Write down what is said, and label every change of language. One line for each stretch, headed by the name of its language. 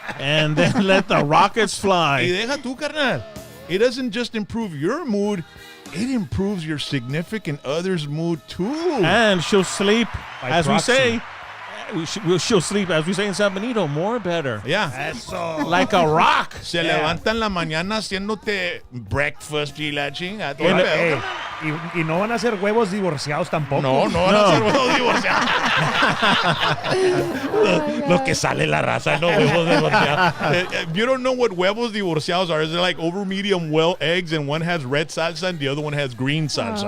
English: And then let the rockets fly.
Spanish: Y deja tú, carnal.
English: it doesn't just improve your mood, it improves your significant other's mood too. And she'll sleep, By as proxy. we say. She'll sleep, as we say in San Benito, more better. Yeah.
Spanish: Eso.
English: Like a rock.
Spanish: Se levanta en la mañana haciéndote breakfast y la chinga. Y no van a ser huevos divorciados tampoco. No van a ser huevos divorciados. Lo que sale la raza, no huevos divorciados.
English: You don't know what huevos divorciados are. They're like over medium well eggs, and one has red salsa and the other one has green salsa.